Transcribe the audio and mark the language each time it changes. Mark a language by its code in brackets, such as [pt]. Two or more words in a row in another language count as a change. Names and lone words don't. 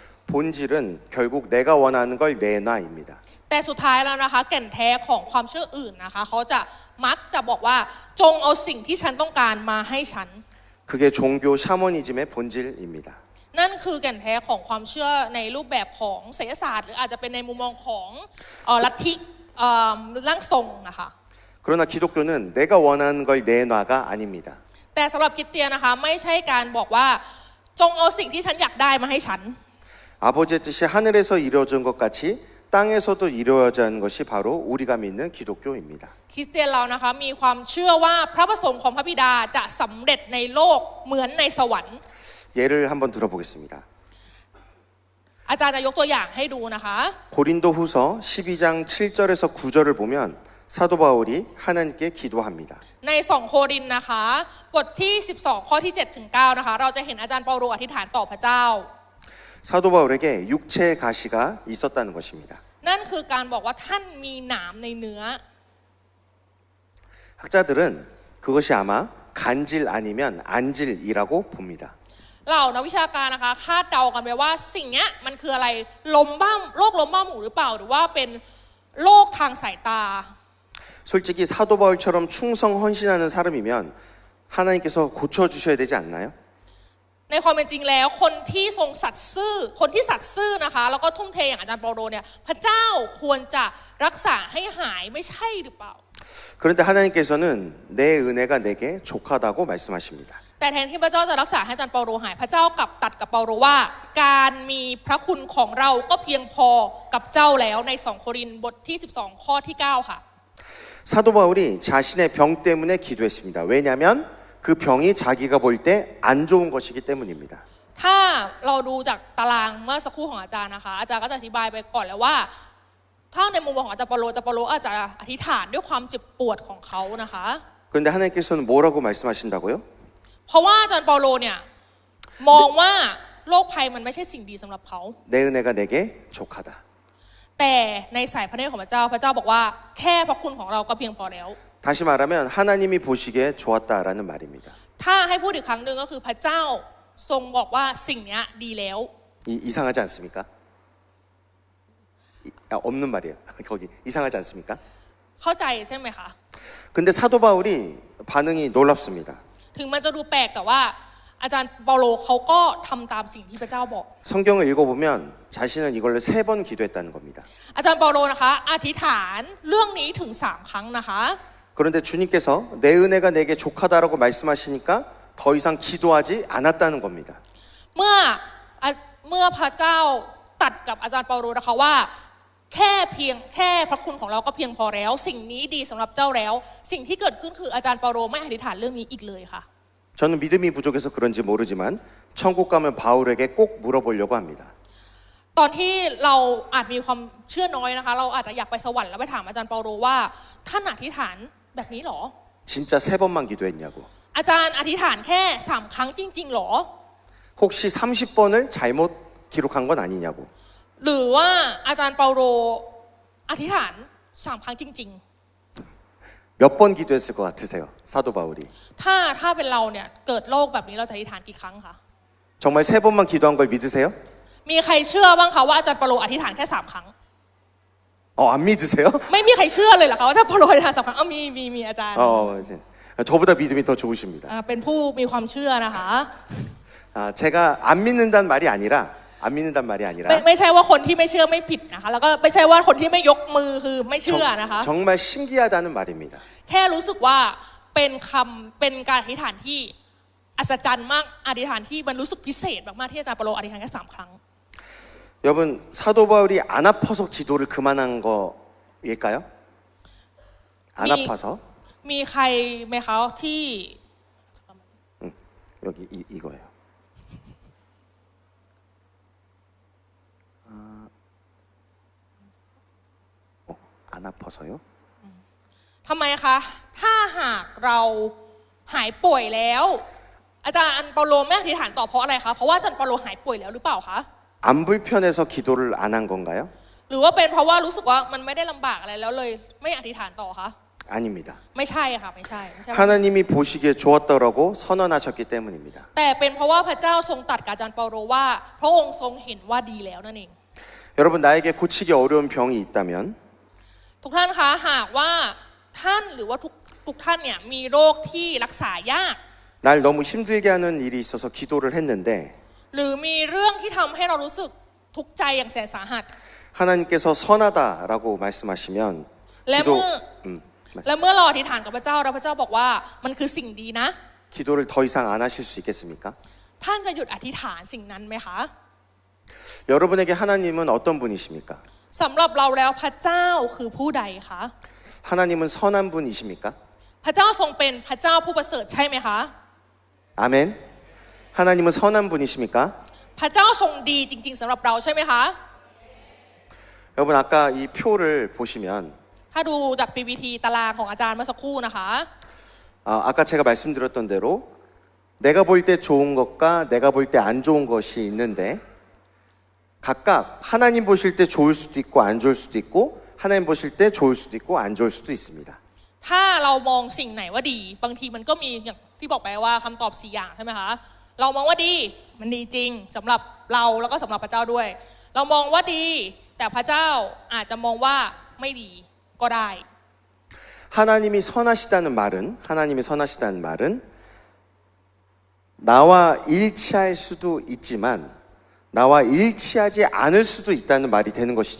[ko] 본질은 결국 내가 원하는 걸 내놔입니다. [th] แต่สุดท้ายแล้วนะคะแก่นแท้ของความเชื่ออื่นนะคะเขาจะมักจะบอกว่าจงเอาสิ่งที่ฉันต้องการมาให้ฉัน [ko] 그게 종교 샤머니즘의 본질입니다. [th] นั่นคือแก่นแท้ของความเชื่อในรูปแบบของไสยศาสตร์หรืออาจจะเป็นในมุมมองของลัทธิร่างทรงนะคะ [ko] 그러나 기독교는 내가 원하는 걸 내놔가 아닙니다. [th] แต่สำหรับคริสเตียนนะคะไม่ใช่การบอกว่าจงเอาสิ่งที่ฉันอยากได้มาให้ฉัน [ko] 아버지의 뜻이 하늘에서 이루어진 것 같이 땅에서도 이루어진 것이 바로 우리가 믿는 기독교입니다. [th] คริสเตียนเรานะคะมีความเชื่อว่าพระประสงค์ของพระบิดาจะสำเร็จในโลกเหมือนในสวรรค์ [ko] 예를 한번 들어보겠습니다. [th] อาจารย์จะยกตัวอย่างให้ดูนะคะ [ko] 고린도 후서 12장 7절에서 9절을 보면 사도 바울이 하나님께 기도합니다. [th] ใน2โครินธ์นะคะบทที่12ข้อที่7ถึง9นะคะเราจะเห็นอาจารย์เปาโลอธิษฐานต่อพระเจ้า [ko] 사도 바울에게 육체의 가시가 있었다는 것입니다. [th] นั่นคือการบอกว่าท่านมีหนามในเนื้อ [ko] 학자들은 그것이 아마 간질 아니면 안질이라고 봅니다. [th] เหล่านักวิชาการนะคะคาดเดากันไปว่าสิ่งนี้มันคืออะไรโรคลมบ้าหมูหรือเปล่าหรือว่าเป็นโรคทางสายตา [ko] 솔직히 사도 바울처럼 충성 헌신하는 사람이면 하나님께서 고쳐주셔야 되지 않나요? [th] ในความเป็นจริงแล้วคนที่ทรงสัตย์ซื่อนะคะแล้วก็ทุ่มเทอย่างอาจารย์เปาโลเนี่ยพระเจ้าควรจะรักษาให้หายไม่ใช่หรือเปล่า [ko] 그런데 하나님께서는 내 은혜가 내게 족하다고 말씀하십니다. [th] แต่แทนที่พระเจ้าจะรักษาให้อาจารย์เปาโลหายพระเจ้ากลับตัดกับเปาโลว่าการมีพระคุณของเราก็เพียงพอกับเจ้าแล้วใน2โครินธ์บทที่12ข้อที่9ค่ะ [ko] 사도 바울이 자신의 병 때문에 기도했습니다. 왜냐하면 그 병이 자기가 볼 때 안 좋은 것이기 때문입니다. [th] ถ้าเราดูจากตารางเมื่อสักครู่ของอาจารย์นะคะอาจารย์ก็จะอธิบายไปก่อนแล้วว่าถ้าในมุมมองของอาจารย์เปาโลอาจจะอธิษฐานด้วยความเจ็บปวดของเขานะคะ [ko] 그런데 하나님께서는 뭐라고 말씀하신다고요? [th] เพราะว่าอาจารย์เปาโลเนี่ยมองว่าโรคภัยมันไม่ใช่สิ่งดีสำหรับเขา [ko] 내 은혜가 내게 족하다. [th] แต่ในสายพระเนตรของพระเจ้าบอกว่าแค่พระคุณของเราก็เพียงพอแล้ว [ko] 다시 말하면 하나님이 보시기에 좋았다라는 말입니다. [th] ถ้าให้พูดอีกครั้งหนึ่งก็คือพระเจ้าทรงบอกว่าสิ่งเนี้ยดีแล้ว [ko] 이상하지 않습니까? 없는 말이에요. 거기 이상하지 않습니까? [th] เข้าใจใช่ไหมคะ [ko] 근데 사도 바울이 반응이 놀랍습니다. [th] ถึงมันจะดูแปลกแต่ว่าอาจารย์เปาโลเขาก็ทำตามสิ่งที่พระเจ้าบอก [ko] 성경을 읽어보면 자신은 이걸로 3번 기도했다는 겁니다. [th] อาจารย์เปาโลนะคะอธิษฐานเรื่องนี้ถึง3 ครั้งนะคะ [ko] 그런데 주님께서 내 은혜가 내게 족하다라고 말씀하시니까 더 이상 기도하지 않았다는 겁니다. [th] เมื่อพระเจ้าตัดกับอาจารย์เปาโลนะคะว่าแค่พระคุณของเราก็เพียงพอแล้ว สิ่งนี้ดีสำหรับเจ้าแล้ว สิ่งที่เกิดขึ้นคืออาจารย์เปาโลไม่อธิษฐานเรื่องนี้อีกเลยค่ะ [ko] 저는 믿음이 부족해서 그런지 모르지만 천국 가면 바울에게 꼭 물어보려고 합니다. [th] ตอนที่เราอาจมีความเชื่อน้อยนะคะเราอาจจะอยากไปสวรรค์แล้วไปถามอาจารย์เปาโลว่าท่านอธิษฐานแบบนี้หรอ [ko] 진짜 3번만 기도했냐고. [th] อาจารย์อธิษฐานแค่3 ครั้งจริงๆหรอ [ko] 혹시 30번을 잘못 기록한 건 아니냐고. [th] หรือว่าอาจารย์เปาโลอธิษฐาน3 ครั้งจริง [ko] 몇 번 기도했을 것 같으세요? 사도 바울이. [th] ๆ ถ้าเป็นเราเนี่ยเกิดโรคแบบนี้เราจะอธิษฐานกี่ครั้งคะ [ko] 정말 3번만 기도한 걸 믿으세요? [th] มีใครเชื่อบ้างคะว่าอาจารย์เปาโลอธิษฐานแค่3 ครั้ง [ko] 안 믿으세요? [th] ไม่มีใครเชื่อเลยเหรอคะว่าอาจารย์เปาโลอธิษฐาน3 ครั้งมีอาจารย์ [ko] 이제 저보다 믿음이 더 좋으십니다. [th] เป็นผู้มีความเชื่อนะคะ [ko] 제가 안 믿는다는 말이 아니라 안 믿는다는 말이 아니라 [th] ไม่ใช่ว่าคนที่ไม่เชื่อไม่ผิดนะคะแล้วก็ไม่ใช่ว่าคนที่ไม่ยกมือคือไม่เชื่อนะคะ [ko] 정말 신기하다는 말입니다. [th] แค่รู้สึกว่าเป็นการอธิษฐานที่อัศจรรย์มากอธิษฐานที่มันรู้สึกพิเศษมากๆที่อาจารย์เปาโลอธิษฐานแค่3 ครั้ง [ko] 여러분 사도 바울이 안 아파서 기도를 그만한 거일까요? 안 아파서? [th] มีใครไหมคะที่ [ko] 여기 이거예요. 안 아파서요? [th] ทำไมคะถ้าหากเราหายป่วยแล้ว อาจารย์เปาโลไม่อธิษฐานต่อเพราะอะไรคะเพราะว่าอาจารย์เปาโลหายป่วยแล้วหรือเปล่าคะ [ko] 안 불편해서 기도를 안 한 건가요? [th] หรือว่าเป็นเพราะว่ารู้สึกว่ามันไม่ได้ลำบากอะไรแล้วเลยไม่อธิษฐานต่อคะ [ko] 아닙니다. [th] ไม่ใช่ค่ะไม่ใช่ [ko] 하나님이 보시기에 좋았다라고 선언하셨기 때문입니다. [th] แต่เป็นเพราะว่าพระเจ้าทรงตรัสกับอาจารย์เปาโลว่าพระองค์ทรงเห็นว่าดีแล้วนั่นเอง [ko] 여러분 나에게 고치기 어려운 병이 있다면 [th] ทุกท่านคะหากว่าท่านหรือว่าทุกท่านเนี่ยมีโรคที่รักษายาก [ko] 날 너무 힘들게 하는 일이 있어서 기도를 했는데 [th] หรือมีเรื่องที่ทำให้เรารู้สึกทุกข์ใจอย่างแสนสาหัส [ko] 하나님께서 선하다라고 말씀하시면 [th] และเมื่อ [ko] 말씀- [th] และเมื่อเราอธิษฐานกับพระเจ้าแล้วพระเจ้าบอกว่ามันคือสิ่งดีนะ [ko] 기도를 더 이상 안 하실 수 있겠습니까? [th] ท่านจะหยุดอธิษฐานสิ่งนั้นไหมคะ [ko] 여러분에게 하나님은 어떤 분이십니까? [th] สำหรับเราแล้วพระเจ้าคือผู้ใดคะ [ko] 하나님은 선한 분이십니까? [th] พระเจ้าทรงเป็นพระเจ้าผู้ประเสริฐใช่ไหมคะ [ko] 아멘. 하나님은 선한 분이십니까? [th] พระเจ้าทรงดีจริง ๆสำหรับเราใช่ไหมคะ [ko] 여러분 아까 이 표를 보시면 [th] ถ้าดูจาก PPT ตารางของอาจารย์เมื่อสักครู่นะคะ [ko] 아까 제가 말씀드렸던 대로 내가 볼 때 좋은 것과 내가 볼 때 안 좋은 것이 있는데 각각 하나님 보실 때 좋을 수도 있고 안 좋을 수도 있고 하나님 보실 때 좋을 수도 있고 안 좋을 수도 있습니다. [th] ถ้าเรามองสิ่งไหนว่าดีบางทีมันก็มีอย่างที่บอกไปว่าคำตอบ4 อย่างใช่ไหมคะเรามองว่าดีมันดีจริงสำหรับเราแล้วก็สำหรับพระเจ้าด้วย เรามองว่าดีแต่พระเจ้าอาจจะมองว่าไม่ดีก็ได้ [ko] 하나님이 선하시다는 말은 나와 일치할 수도 있지만 나와 일치하지 않을 수도 있다는 말이 되는 것이죠.